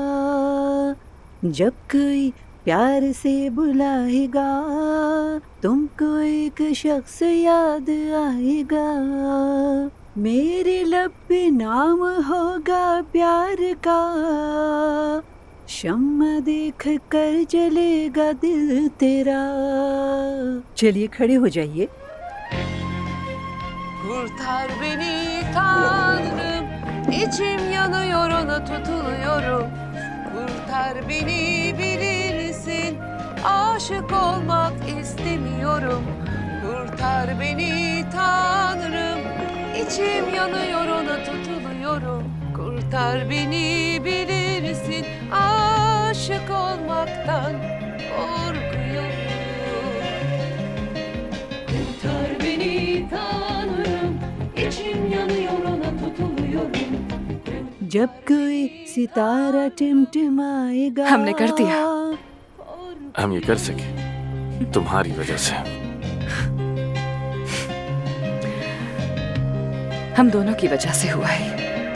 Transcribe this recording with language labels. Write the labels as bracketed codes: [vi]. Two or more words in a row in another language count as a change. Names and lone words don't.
[hi] जब कोई प्यार से बुलाएगा, तुमको एक शख्स याद आएगा। मेरे लब पे नाम होगा प्यार का, शम्मा देख कर जलेगा दिल तेरा। चलिए खड़े हो जाइए। [tr] Kurtar beni Tanrım, içim yanıyor ona tutuluyorum. Kurtar beni bilirsin, aşık olmak istemiyorum. Kurtar beni Tanrım, içim yanıyor ona tutuluyorum. Kurtar beni bilirsin, aşık olmaktan korkuyorum. Kurtar beni Tanrım, içim yanıyor ona tutuluyorum. [hi] जब कोई सितारा टिमटिमाएगा। हमने कर दिया। हम ये कर सके तुम्हारी वजह से। हम दोनों की वजह से हुआ है।